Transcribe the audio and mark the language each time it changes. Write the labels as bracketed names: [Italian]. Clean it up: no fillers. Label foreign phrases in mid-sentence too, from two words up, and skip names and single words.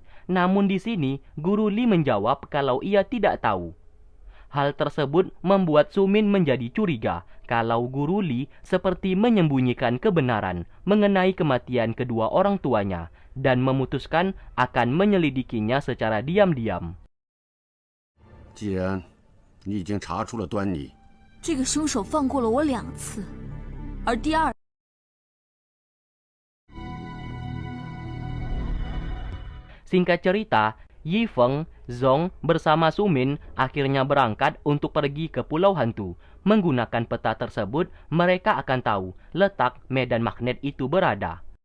[Indonesian] Namun di sini, Guru Li menjawab kalau ia tidak tahu. Hal tersebut membuat Su Min menjadi curiga kalau Guru Li seperti menyembunyikan kebenaran mengenai kematian kedua orang tuanya dan memutuskan akan menyelidikinya secara diam-diam. [Chinese] 既然你已经查出了端倪，这个凶手放过了我2次，而第二。 [Indonesian] Singkat cerita, Yi Feng, Zong bersama Su Min akhirnya berangkat untuk pergi ke Pulau Hantu. Menggunakan peta tersebut, mereka akan tahu letak medan magnet itu berada.